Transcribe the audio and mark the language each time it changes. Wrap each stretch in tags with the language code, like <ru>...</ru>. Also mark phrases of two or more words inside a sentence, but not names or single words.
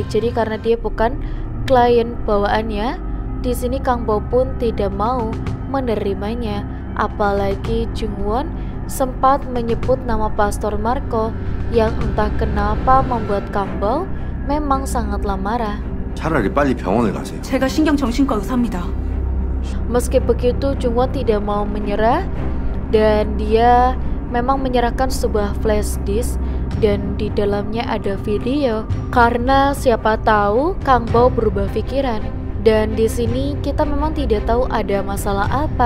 <id>Jadi karena dia bukan klien bawaannya, di sini Kang Bao pun tidak mau menerimanya. Apalagi Jungwon sempat menyebut nama Pastor Marco yang entah kenapa membuat Kang Bao memang sangatlah marah.</id> <ko>차라리 빨리 병원을 가세요. 제가 신경정신과 의사입니다.</ko> <id>Meski begitu, Jungwon tidak mau menyerah dan dia memang menyerahkan sebuah</id> <en>flash disk</en> <id>dan di dalamnya ada video karena siapa tahu Kang Bao berubah pikiran. Dan di sini kita memang tidak tahu ada masalah apa.</id>